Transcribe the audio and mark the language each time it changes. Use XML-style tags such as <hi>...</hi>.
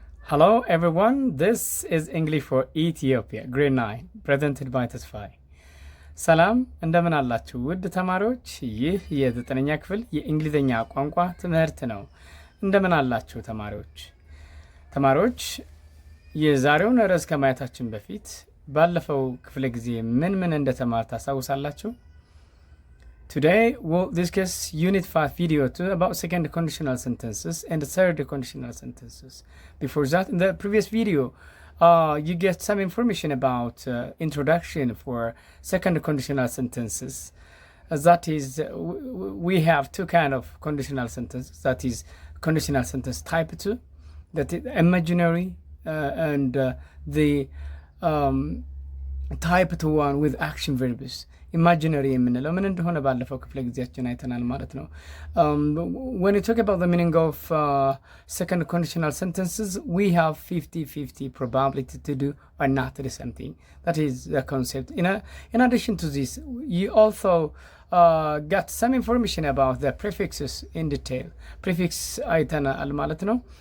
<en>Hello everyone, this is English for Ethiopia, grade 9, presented by ተስፋዬ።</en> <am>ሰላም እንደምን አላችሁ ውድ ተማሪዎች? ይህ የ9ኛ ክፍል የእንግሊዝኛ ቋንቋ ትምህርት ነው። እንደምን አላችሁ ተማሪዎች? የዛሬውን ርዕስ ከማየታችን በፊት ባለፈው ክፍለ ጊዜ ምን እንደተማር ታሳውሳላችሁ?</am> <en>Today we'll discuss Unit 5 video 2 about second conditional sentences and third conditional sentences. Before that, in the previous video, you get some information about introduction for second conditional sentences. That is, we have two kind of conditional sentences. That is, conditional sentence type 2, that is imaginary, and the type 2 one with action verbs.</en> <am>ኢማጂነሪ የምንለው ምን እንደሆነ ባለፈው ክፍለ ጊዜያችን አይተናል ማለት ነው።</am> <en>when you talk about the meaning of second conditional sentences, we have 50-50 probability to do or not to do something. That is the concept. In addition to this, you also got some information about the prefixes in detail.</en> <am>Prefix አይተናል ማለት ነው.</am>